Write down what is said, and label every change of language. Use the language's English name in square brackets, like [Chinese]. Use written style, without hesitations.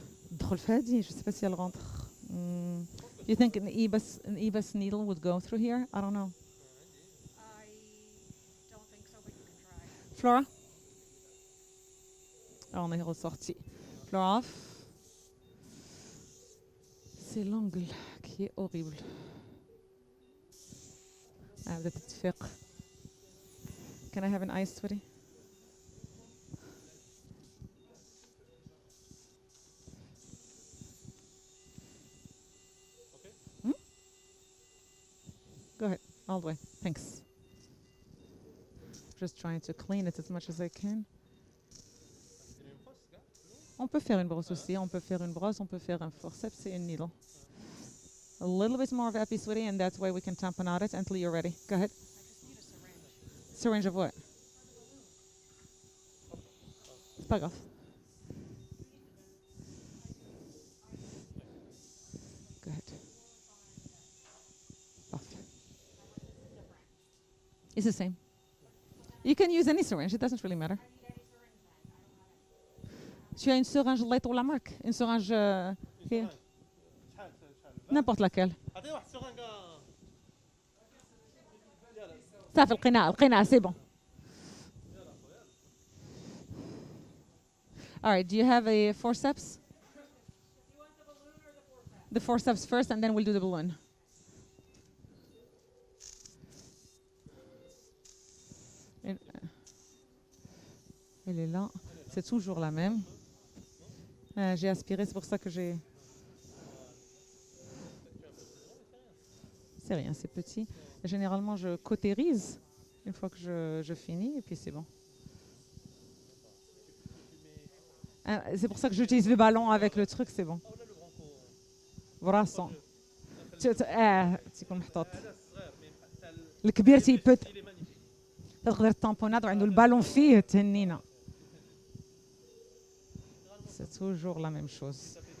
[Arabic] تدخل في هذه [French] je sais pas si elle rentre. [English] You think an EBUS needle would go through here? I don't know. I don't think so, but you can try. Flora? [French] On est ressorti. Flora off. C'est l'angle qui est horrible. [Arabic] بدأت تتفق. [English] Can I have an ice, sweetie? Okay. Go ahead, all the way. Thanks. Just trying to clean it as much as I can. [French] On peut faire une brosse aussi, on peut faire une brosse, on peut faire un forceps et une needle. [English] A little bit more of epi, sweetie, and that's why we can tamponade it until you're ready. Go ahead. I just need a syringe. Syringe of what? [French] C'est pas grave. [English] Go ahead. [French] Parfait. [English] It's the same. You can use any syringe, it doesn't really matter. [French] Tu as une seringue light ou la marque? Une seringue here? N'importe laquelle. [Arabic] عطيه واحد السرنقه. صافي القناع [French] c'est bon. [English] All right, do you have a forceps? The forceps first and then we'll do the balloon. [French] Elle est là. C'est toujours la même. J'ai aspiré, c'est pour ça que j'ai... C'est rien, c'est petit. Généralement, je cautérise une fois que je finis et puis c'est bon. C'est pour ça que j'utilise le ballon avec le truc, c'est bon. [Arabic] براسو تيكون محطوط. الكبير تيبت تقدر الطامبوناد وعنده البالون فيه تهنينا. [French] C'est toujours la même chose.